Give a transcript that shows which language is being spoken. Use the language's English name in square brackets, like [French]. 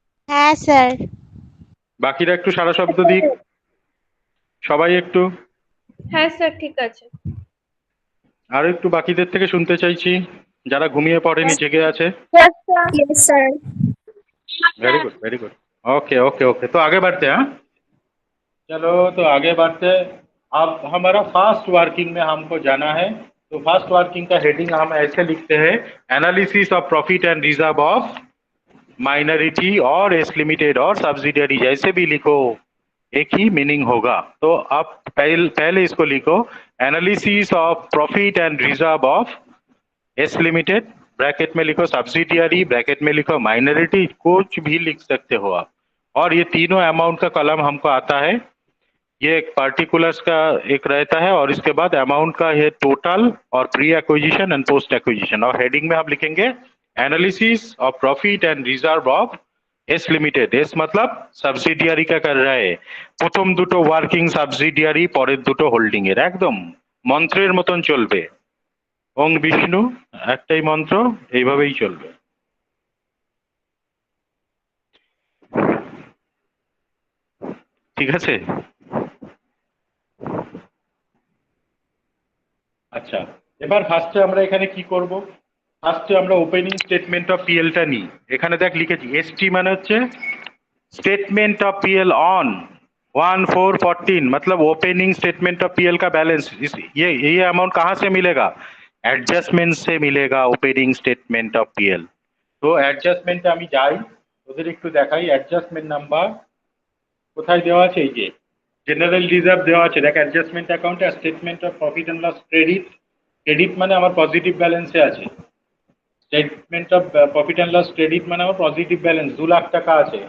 [Bangla] হ্যাঁ স্যার। বাকিরা একটু সারা শব্দ দিক, সবাই একটু। হ্যাঁ স্যার, ঠিক আছে। আরো একটু বাকিদের থেকে শুনতে চাইছি, যারা ঘুমিয়ে পড়েনি, জেগে আছে। [Hindi] Yes sir. Very good, very good. Okay okay okay, तो आगे बढ़ते हैं। हाँ, चलो तो आगे बढ़ते। अब हमारा फास्ट वर्किंग में हमको जाना है, तो फास्ट वर्किंग का हेडिंग हम ऐसे लिखते हैं, analysis of profit and reserve of minority और एस लिमिटेड और सब्सिडियरी, जैसे भी लिखो एक ही मीनिंग होगा। तो अब पहले इसको लिखो, analysis of profit and reserve of S limited, bracket में लिखो सब्सिडियरी, ब्रैकेट में लिखो माइनॉरिटी, कुछ भी लिख सकते हो आप। और ये तीनों अमाउंट का कॉलम हमको आता है, ये एक पार्टिकुलर्स का एक रहता है और इसके बाद अमाउंट का ये टोटल और pre acquisition and post acquisition, और हेडिंग में हम लिखेंगे analysis of profit and reserve of S limited. S मतलब [Bangla] সাবসিডিয়ারি কা কর रहा है, প্রথম দুটো ওয়ার্কিং সাবসিডিয়ারি, পরের দুটো হোল্ডিং এর, একদম মন্ত্রের মতন চলবে। ওং বিষ্ণু একটাই মন্ত্র, এইভাবেই চলবে। ঠিক আছে? আচ্ছা, এবার ফার্স্টে আমরা এখানে কি করব? ফার্স্টে আমরা ওপেনিং স্টেটমেন্ট অফ পিএলটা নিই। এখানে দেখ লিখেছি এসটি মানে হচ্ছে [Hindi] स्टेटमेंट ऑफ पीएल ऑन 1/4/14, मतलब ओपनिंग स्टेटमेंट ऑफ पीएल का बैलेंस। ये अमाउंट कहाँ से मिलेगा? एडजस्टमेंट से मिलेगा ओपनिंग स्टेटमेंट ऑफ पीएल। तो एडजस्टमेंटे [Bangla] আমি যাই, ওদের একটু দেখাই অ্যাডজাস্টমেন্ট নাম্বার কোথায় দেওয়া আছে, এই যে জেনারেল রিজার্ভ দেওয়া আছে, দেখ adjustment account আর statement of profit and loss credit. Credit মানে আমার পজিটিভ ব্যালেন্সে আছে, statement of profit and loss credit মানে আমার পজিটিভ ব্যালেন্স 2 লাখ টাকা আছে।